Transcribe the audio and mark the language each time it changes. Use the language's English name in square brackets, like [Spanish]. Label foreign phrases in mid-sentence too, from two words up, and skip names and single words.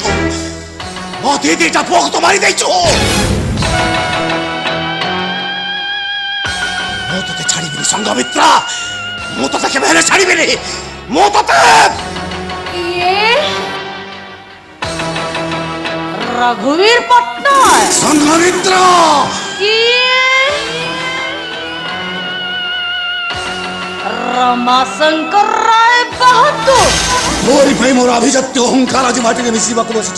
[Odia] ମୋ ଦିଦିଟା ପୁଅକୁ ତ ମାରି ଦେଇଛୁ। ମୁଁ ତତେ ଛାଡ଼ିବିନି ସଂଘମିତ୍ରା। ମୁଁ ତତେ କେବେ ହେଲେ ଛାଡ଼ିବିନି। ମୁଁ ତତେ रघुवीर पट्टनायक संघमित्रा रमाशंकर राय बहादुर। ମୋରି ଭାଇ ମୋର ଅଭିଜାତ ଅହଙ୍କାର ଆଜ ମାଟି ମିଶିବାକ ବସିଚି।